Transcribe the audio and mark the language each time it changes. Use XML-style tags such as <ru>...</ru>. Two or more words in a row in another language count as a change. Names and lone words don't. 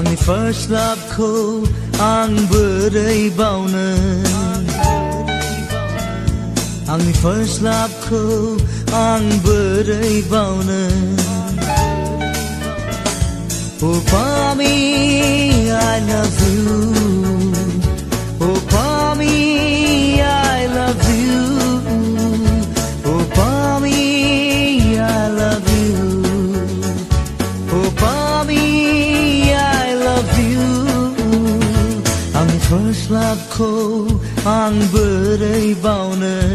<en>first love</en> <brx>खौ आं बोरै बावनो आंनि</brx> <en>first love</en> <brx>खौ आं बोरै बावनो</brx> <en>Oh Pami, I love you Oh Pami, I love you Oh Pami, I love you Oh Pami, I love you</en> <brx>आंनि first loveखौ आं बोरै बावनो</brx>